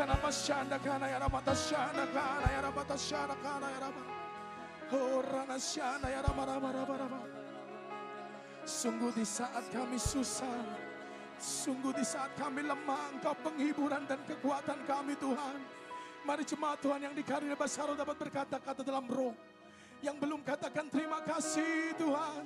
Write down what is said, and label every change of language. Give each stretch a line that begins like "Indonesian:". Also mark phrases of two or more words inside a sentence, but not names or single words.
Indonesian: Shanda kana ya ramata shanda kana ya ramata shanda kana ya rama. Oh rana shanda ya rama. Sungguh di saat kami susah, sungguh di saat kami lemah, Engkau penghiburan dan kekuatan kami Tuhan. Mari jemaat Tuhan yang dikaruniai Basaro dapat berkata-kata dalam roh. Yang belum katakan terima kasih Tuhan.